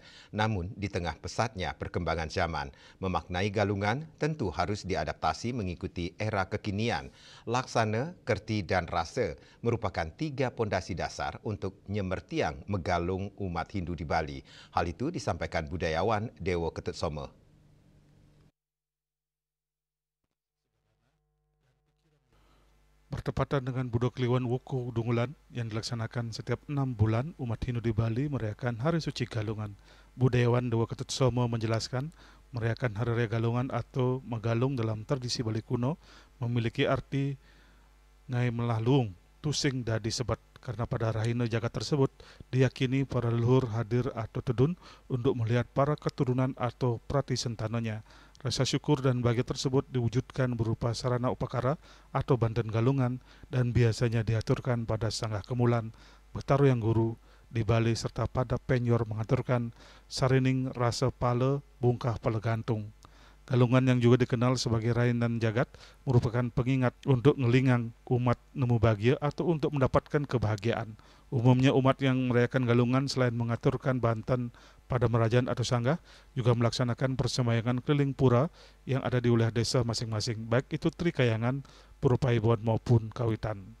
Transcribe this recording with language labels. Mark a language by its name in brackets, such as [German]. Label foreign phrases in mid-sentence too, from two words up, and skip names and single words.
[Indonesian] Namun, di tengah pesatnya perkembangan zaman, memaknai Galungan tentu harus diadaptasi mengikuti era kekinian. Laksana, kerti, dan rasa merupakan 3 pondasi dasar untuk [Balinese] nyemertiang megalung [Indonesian] umat Hindu di Bali. Hal itu disampaikan budayawan Dewa Ketut Soma. Bertepatan dengan Budo Kliwon Wuku Dungulan yang dilaksanakan setiap 6 bulan, umat Hindu di Bali merayakan Hari Suci Galungan. Budayawan Dewa Ketut Somo menjelaskan, merayakan Hari Raya Galungan atau Megalung dalam tradisi Bali kuno memiliki arti [Balinese] ngai melalung, tusing dadi sebat, [Indonesian] karena pada rahina jagat tersebut diyakini para leluhur hadir atau tedun untuk melihat para keturunan atau prati sentanonya. Rasa syukur dan bahagia tersebut diwujudkan berupa sarana upakara atau banten galungan dan biasanya diaturkan pada sanggah kemulan, betaru yang guru, di Bali serta pada penyor mengaturkan sarining rasa pale bungkah pale gantung. Galungan yang juga dikenal sebagai rainan jagat merupakan pengingat untuk [Balinese] ngelingang umat nemu bahagia [Indonesian] atau untuk mendapatkan kebahagiaan. Umumnya umat yang merayakan galungan selain mengaturkan banten pada merajaan atau sanggah, juga melaksanakan persembayangan keliling pura yang ada di wilayah desa masing-masing, baik itu trikayangan, pura paibon maupun kawitan.